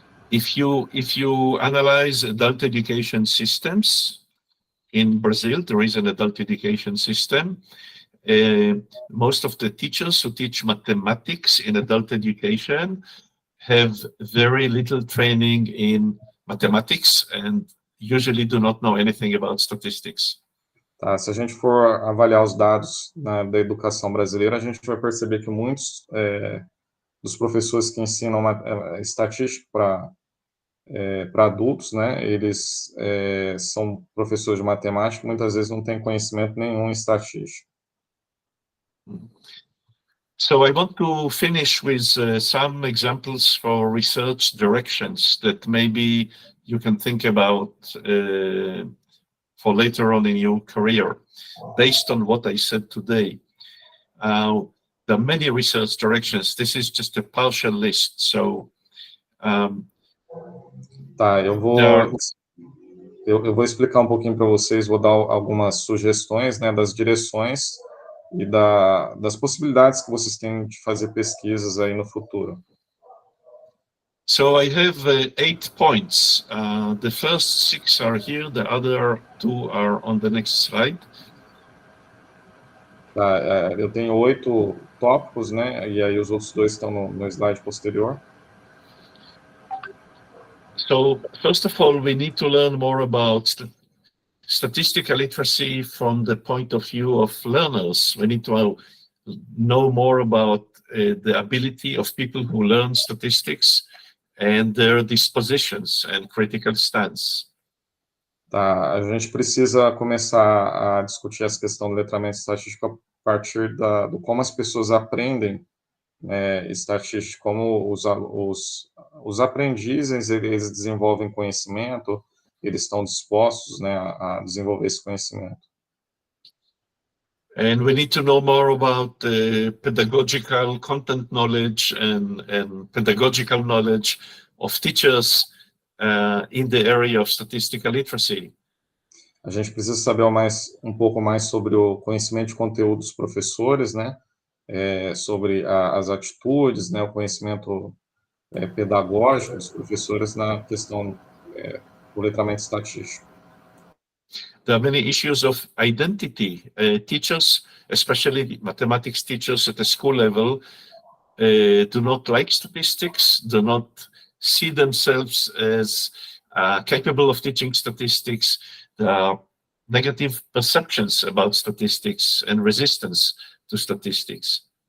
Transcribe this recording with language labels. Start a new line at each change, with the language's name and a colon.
English: If you analyze adult education systems in Brazil, there is an adult education system. Most of the teachers who teach mathematics in adult education have very little training in mathematics and usually do not know anything about statistics.
Portuguese: Tá, se a gente for avaliar os dados da educação brasileira, a gente vai perceber que muitos dos professores que ensinam estatística para adultos, né, eles são professores de matemática, muitas vezes não têm conhecimento nenhum em estatística.
English: So I want to finish with some examples for research directions that maybe you can think about for later on in your career, based on what I said today. There are many research directions. This is just a partial list. So,
Portuguese: tá, eu vou explicar um pouquinho para vocês, vou dar algumas sugestões, né, das direções e das possibilidades que vocês têm de fazer pesquisas aí no futuro.
English: So I have 8 points. The first 6 are here, the other 2 are on the next slide.
Portuguese: Tá, eu tenho 8 tópicos, né, e aí os outros 2 estão no slide posterior.
English: So first of all, we need to learn more about statistical literacy from the point of view of learners. We need to know more about the ability of people who learn statistics and their dispositions and critical stance.
Portuguese: Tá, a gente precisa começar a discutir essa questão do letramento estatístico a partir do como as pessoas aprendem estatística, como os aprendizes eles desenvolvem conhecimento, eles estão dispostos, né, a desenvolver esse conhecimento.
English: And we need to know more about pedagogical content knowledge and pedagogical knowledge of teachers in the area of statistical literacy.
Portuguese: A gente precisa saber um pouco mais sobre o conhecimento de conteúdo dos professores, né, sobre as atitudes, né, o conhecimento pedagógico dos professores na questão do letramento estatístico.
English: There are many issues of identity. Teachers, especially mathematics teachers at the school level, do not like statistics, do not see themselves as capable of teaching statistics. There are negative perceptions about statistics and resistance to statistics.